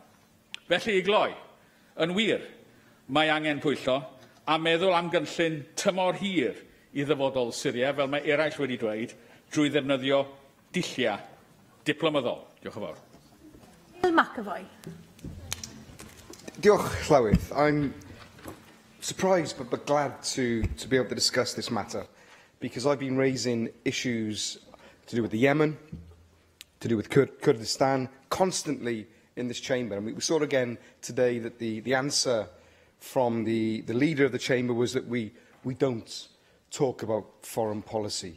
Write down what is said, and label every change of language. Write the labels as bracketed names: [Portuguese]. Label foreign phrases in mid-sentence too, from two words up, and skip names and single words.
[Welsh] Felly i gloi, yn wir, mae angen pwyllo a meddwl am gynllun tymor hir i ddyfodol Syria, fel mae eraill wedi dweud, drwy ddefnyddio dullia diplomyddol. Diolch yn fawr. Neil McAvoy. Diolch, Llywydd. [English] I'm surprised but glad to be able to discuss this matter, because I've been raising issues to do with the Yemen, to do with Kurdistan, constantly in this chamber. And we saw again today that the answer from the leader of the chamber was that we don't talk about foreign policy.